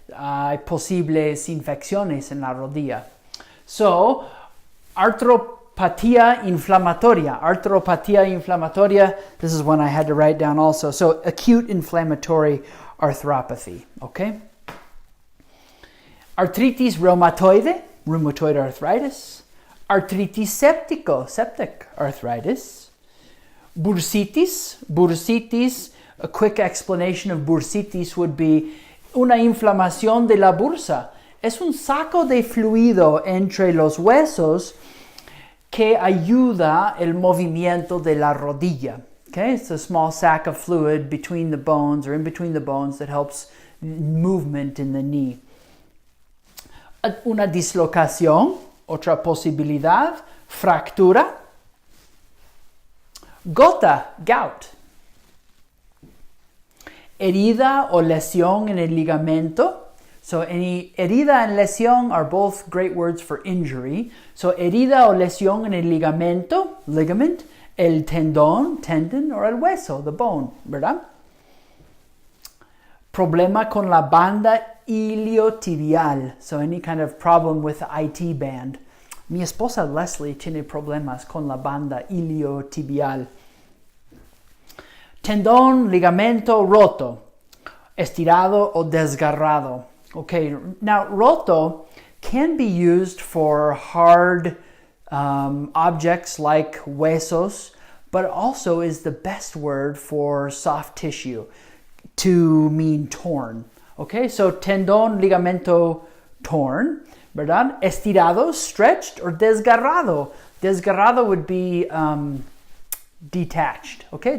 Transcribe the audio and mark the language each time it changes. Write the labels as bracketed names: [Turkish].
[Spanish] Hay posibles infecciones en la rodilla. So, arthropatía inflamatoria. Arthropatía inflamatoria, [English] this is one I had to write down also. So, acute inflammatory arthropathy, okay? [Spanish] Arthritis reumatoide, [English] rheumatoid arthritis. Arthritis septic arthritis. Bursitis, a quick explanation of bursitis would be [Spanish] una inflamación de la bursa. Es un saco de fluido entre los huesos que ayuda el movimiento de la rodilla. [English] Okay, it's a small sac of fluid between the bones or in between the bones that helps movement in the knee. [Spanish] Una dislocación. Otra posibilidad, fractura. Gota, gout. Herida o lesión en el ligamento. [English] So any herida and lesión are both great words for injury. [Spanish] So herida o lesión en el ligamento, ligament, el tendón, tendon, or el hueso, [English] the bone, [Spanish] ¿verdad? Problema con la banda iliotibial. [English] So any kind of problem with the IT band. [Spanish] Mi esposa Leslie tiene problemas con la banda iliotibial. Tendón, ligamento roto, estirado o desgarrado. [English] Okay, now roto can be used for hard objects like huesos, but also is the best word for soft tissue to mean torn. Okay, so tendón, ligamento torn, ¿verdad? [Spanish] Estirado, stretched, or desgarrado. [English] Desgarrado would be detached, okay?